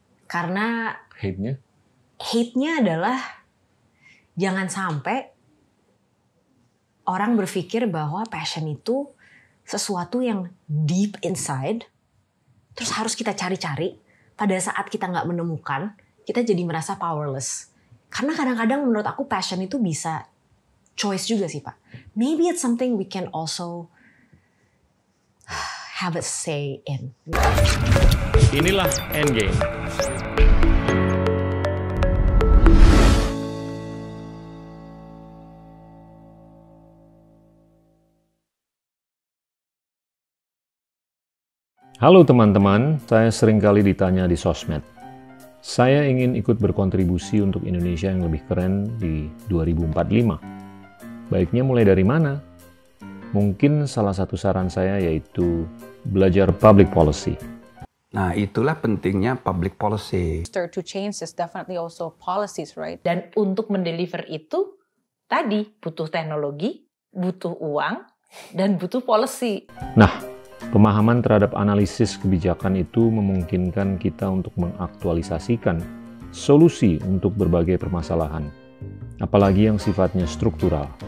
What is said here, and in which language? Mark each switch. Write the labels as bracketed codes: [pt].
[id] Karena hate-nya adalah jangan sampai orang berpikir bahwa passion itu sesuatu yang [en] deep inside, [id] terus harus kita cari-cari. Pada saat kita nggak menemukan, kita jadi merasa powerless. Karena kadang-kadang menurut aku passion itu bisa choice juga sih Pak. [en] Maybe it's something we can also have a say in. [id] Inilah Endgame. Halo teman-teman, saya sering kali ditanya di sosmed. Saya ingin ikut berkontribusi untuk Indonesia yang lebih keren di 2045. Baiknya mulai dari mana? Mungkin salah satu saran saya yaitu belajar public policy. Nah, itulah pentingnya public policy. [en] To change is definitely also policies, right? [id] Dan untuk mendeliver itu, tadi butuh teknologi, butuh uang, dan butuh policy. Nah, pemahaman terhadap analisis kebijakan itu memungkinkan kita untuk mengaktualisasikan solusi untuk berbagai permasalahan, apalagi yang sifatnya struktural.